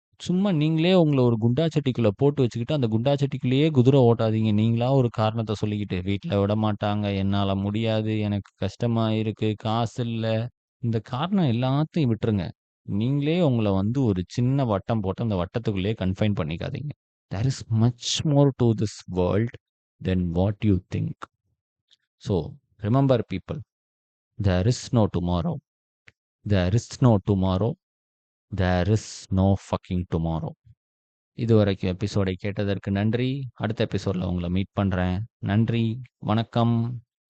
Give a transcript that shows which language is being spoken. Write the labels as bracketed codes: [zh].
[ta] சும்மா நீங்களே உங்கள ஒரு குண்டா சட்டிக்குள்ள போட்டு வச்சுக்கிட்டு, அந்த குண்டா சட்டிக்குள்ளேயே குதிரை ஓட்டாதீங்க. நீங்களா ஒரு காரணத்த சொல்லிக்கிட்டு, வீட்ல விடமாட்டாங்க, என்னால முடியாது, எனக்கு கஷ்டமா இருக்கு, காசு இல்ல. இந்த காரணம் எல்லாத்தையும் விட்டுருங்க. நீங்களே உங்கள வந்து ஒரு சின்ன வட்டம் போட்டு, அந்த வட்டத்துக்குள்ளேயே கன்ஃபைன் பண்ணிக்காதீங்க. [en] There is much more to this world than what you think. So, remember people, there is no tomorrow. There is no tomorrow. There is no fucking tomorrow. [ta] இதுவரைக்கும் எபிசோடை கேட்டதற்கு நன்றி. அடுத்த எபிசோட்ல உங்களை மீட் பண்றேன். நன்றி. வணக்கம்.